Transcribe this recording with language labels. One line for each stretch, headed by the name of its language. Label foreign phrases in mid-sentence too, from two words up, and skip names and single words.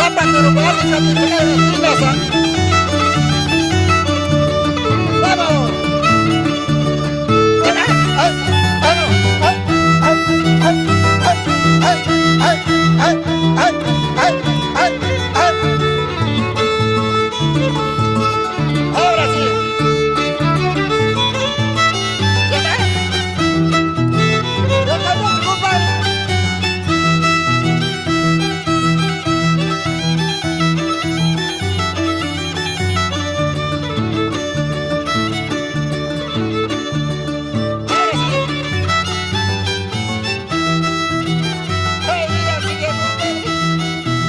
Filipino: pero balik ka dito kayo ng Pinas, ha?
Spanish: Vamos! Teka!
Filipino: Ay, ano? Ay, ay, ay, ay, ay, ay, ay, ay, ay, ay, ay.
Spanish: Ahora sí!
Filipino: Teka! Teka mo,
Spanish: compadre! Ahora sí! Ay, mira, sigue, compadre.